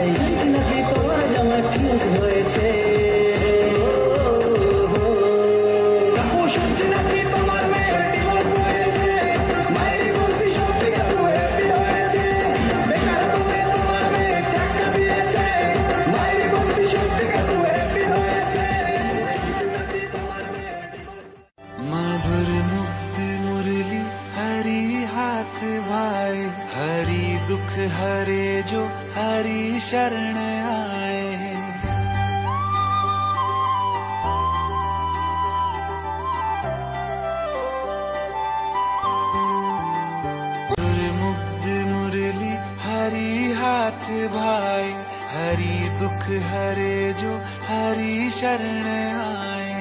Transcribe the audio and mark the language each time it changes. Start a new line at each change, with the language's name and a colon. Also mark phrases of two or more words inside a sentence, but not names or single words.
Bangla: নাকি তোমার জামা ফিউজ হয়েছে। কাকু শুনছি নাকি তোমার মেয়ের divorce হয়েছে। মায়েরই বলছি সব ঠিক আছে, happy হয়েছে। বেকার বলে তোমার মেয়ে চাকরি দিয়েছে। মায়েরই বলছি সব ঠিক আছে, happy হয়েছে। নাকি তোমার মেয়ের divorce
Hindi: मधुर मुग्ध मुरली हरी हाथ भाई, हरी दुख हरे जो हरी शरण आए। मधुर मुग्ध मुरली हरी हाथ भाई, हरी दुख हरे जो हरी शरण आए।